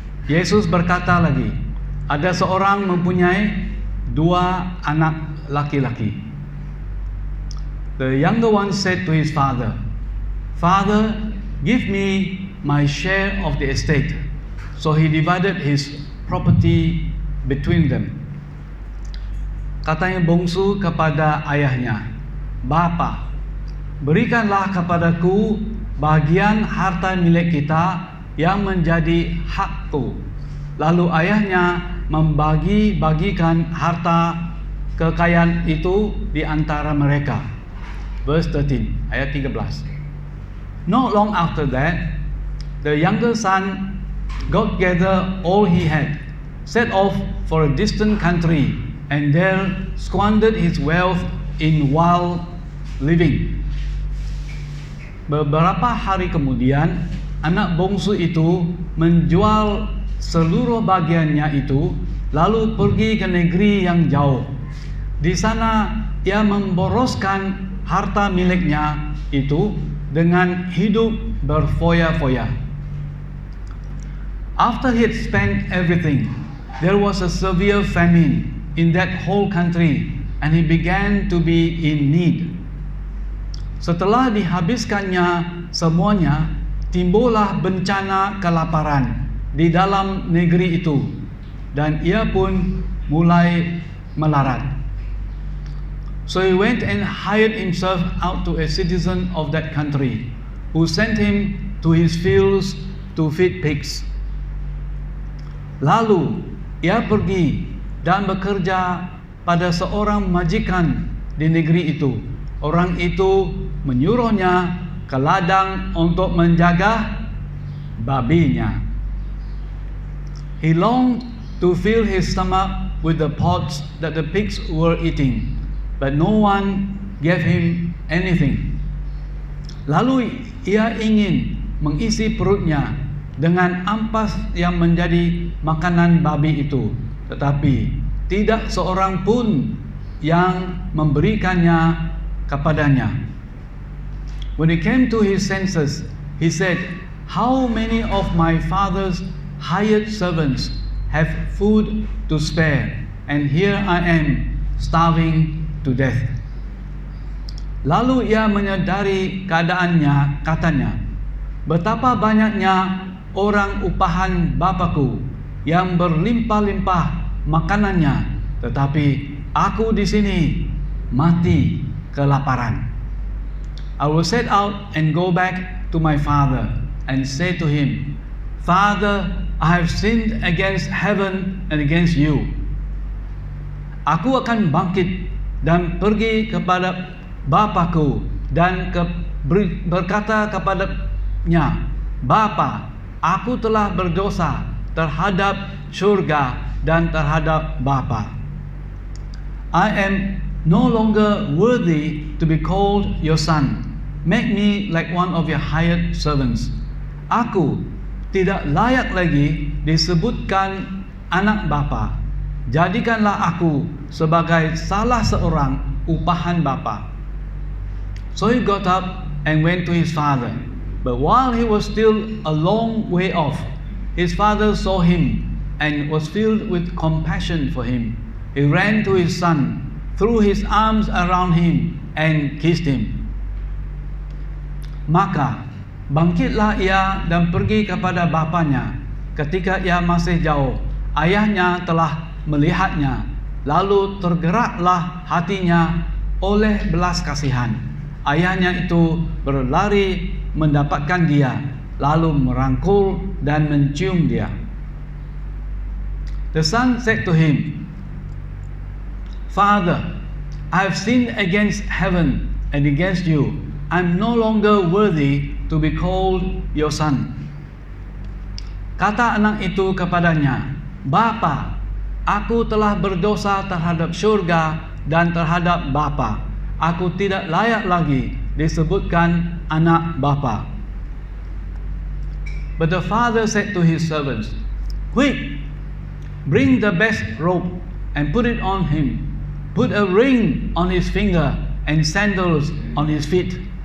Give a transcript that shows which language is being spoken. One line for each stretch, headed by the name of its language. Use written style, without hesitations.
Indonesian: Yesus berkata lagi, ada seorang mempunyai 2 anak laki-laki.
English: The younger one said to his father, "Father, give me my share of the estate." So he divided his property between them.
Indonesian: Katanya bungsu kepada ayahnya, "Bapa, berikanlah kepadaku bagian harta milik kita yang menjadi hakku." Lalu ayahnya membagi-bagikan harta kekayaan itu di antara mereka.
English: Verse 13,
Indonesian: ayat 13.
English: Not long after that, the younger son got together all he had, set off for a distant country, and there squandered his wealth in wild living.
Indonesian: Beberapa hari kemudian, anak bungsu itu menjual seluruh bagiannya itu, lalu pergi ke negeri yang jauh. Di sana ia memboroskan harta miliknya itu dengan hidup berfoya-foya.
English: After he had spent everything, there was a severe famine in that whole country, and he began to be in need.
Indonesian: Setelah dihabiskannya semuanya, timbullah bencana kelaparan di dalam negeri itu, dan ia pun mulai melarat.
English: So he went and hired himself out to a citizen of that country, who sent him to his fields to feed pigs.
Indonesian: Lalu ia pergi dan bekerja pada seorang majikan di negeri itu. Orang itu menyuruhnya ke ladang untuk menjaga babinya.
English: He longed to fill his stomach with the pods that the pigs were eating, but no one gave him anything.
Indonesian: Lalu ia ingin mengisi perutnya dengan ampas yang menjadi makanan babi itu, tetapi tidak seorang pun yang memberikannya kepadanya.
English: When he came to his senses, he said, "How many of my father's hired servants have food to spare, and here I am starving to death."
Indonesian: Lalu ia menyadari keadaannya, katanya, "Betapa banyaknya orang upahan Bapakku yang berlimpah-limpah makanannya, tetapi aku di sini mati kelaparan.
English: I will set out and go back to my father and say to him, Father, I have sinned against heaven and against you."
Indonesian: Aku akan bangkit dan pergi kepada Bapakku dan berkata kepadanya, "Bapa, aku telah berdosa terhadap surga dan terhadap Bapa.
English: I am no longer worthy to be called your son. Make me like one of your hired servants."
Indonesian: Aku tidak layak lagi disebutkan anak Bapa. Jadikanlah aku sebagai salah seorang upahan Bapa.
English: So he got up and went to his father. But while he was still a long way off, his father saw him and was filled with compassion for him. He ran to his son, threw his arms around him, and kissed him.
Indonesian: Maka bangkitlah ia dan pergi kepada bapanya. Ketika ia masih jauh, ayahnya telah melihatnya. Lalu tergeraklah hatinya oleh belas kasihan. Ayahnya itu berlari mendapatkan dia, lalu merangkul dan mencium dia.
English: The son said to him, "Father, I have sinned against heaven and against you. I am no longer worthy to be called your son."
Indonesian: Kata anak itu kepadanya, "Bapa, aku telah berdosa terhadap surga dan terhadap Bapa. Aku tidak layak lagi disebutkan anak Bapa."
English: But the father said to his servants, "Quick, bring the best robe and put it on him. Put a ring on his finger and sandals on his feet."